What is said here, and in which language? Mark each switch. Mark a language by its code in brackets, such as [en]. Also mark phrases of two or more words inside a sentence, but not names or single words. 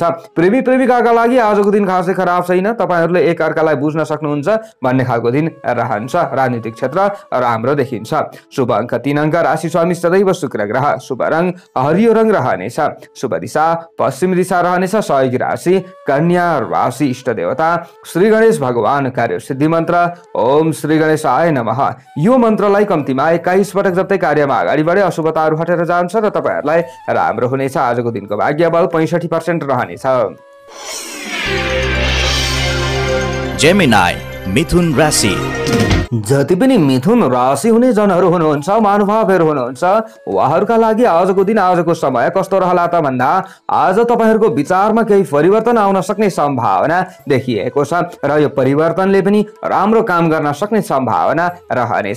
[ne] प्रेमी प्रेमिकाका लागि आजको दिन खासै खराब छैन। तपाईहरुले एक अर्कालाई बुझ्न सक्नुहुन्छ भन्ने खालको दिन रहन्छ। राजनीतिक क्षेत्र राम्रो देखिन्छ। शुभ अङ्क 3 अङ्क। राशि स्वामी सदैव शुक्र ग्रह। शुभ रङ हरियो रङ रहनेछ। शुभ दिशा पश्चिम दिशा रहनेछ। सहयोगी राशि कन्या राशि। इष्ट देवता श्री गणेश भगवान। कार्य सिद्धि मन्त्र [sa] ओम श्री गणेशाय नमः। [ne] यो मन्त्रलाई कम्तीमा 21 पटक जप्दै कार्यमा अगाडि बढे अशुभताहरू हटेर जान्छ र तपाईहरुलाई राम्रो हुनेछ। आजको दिनको भाग्य बल 65% रहनेछ। जेमिनाई मिथुन राशि। जति पनि मिथुन राशि हुने जनहरू हुनुहुन्छ, महानुभावहरू हुनुहुन्छ, उहाँहरूका लागि आजको दिन आजको समय कस्तो रहला त भन्दा आज तपाईहरुको विचारमा केही परिवर्तन आउन सक्ने सम्भावना देखिएको छ र यो परिवर्तनले पनि राम्रो काम गर्न सक्ने सम्भावना रहनेछ।